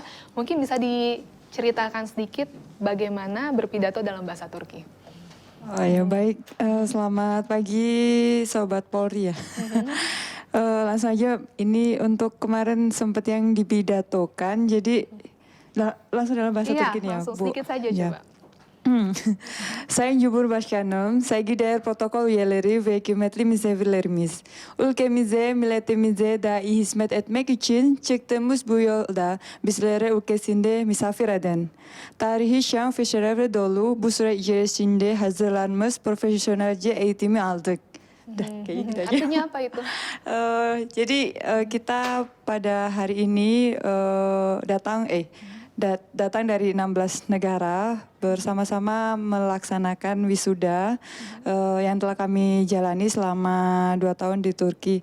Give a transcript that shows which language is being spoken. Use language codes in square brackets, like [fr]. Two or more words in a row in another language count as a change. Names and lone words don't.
[id] Mungkin bisa diceritakan sedikit bagaimana berpidato dalam bahasa Turki. Oh ya baik, selamat pagi Sobat Polri ya. Langsung aja, ini untuk kemarin sempat yang dipidatokan, jadi langsung dalam bahasa Turki nih ya langsung Bu. sedikit saja Ya. coba. [tr] Sayın Cumhurbaşkanım, saygıdeğer protokol üyeleri ve kıymetli misafirlerimiz, ülkemize, milletimize daha iyi hizmet etmek için çıktığımız bu yolda bizlere ülkesinde misafir eden, tarihi şan ve şerefle dolu bu süre içerisinde hazırlanmış profesyonelce eğitimi aldık. [id] Kayak gitu aja. Artinya apa itu? Jadi kita pada hari ini datang dari 16 negara bersama-sama melaksanakan wisuda yang telah kami jalani selama 2 tahun di Turki.